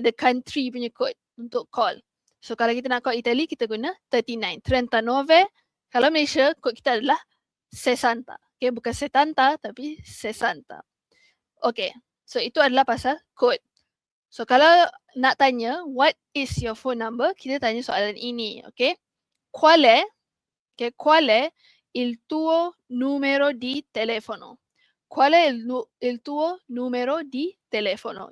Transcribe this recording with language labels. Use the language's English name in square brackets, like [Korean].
[English] The country [Malay] punya kod untuk [English] call. [Malay] So kalau kita nak call Itali, kita guna 39. 39. Kalau Malaysia, kod kita adalah 60. Okay, bukan 70 tapi 60. Okay, so itu adalah pasal kod. So kalau nak tanya, [English] what is your phone number? [Malay] Kita tanya soalan ini, okay. [Italian] Qual è il tuo numero di telefono? Qual è il tuo numero di telefono?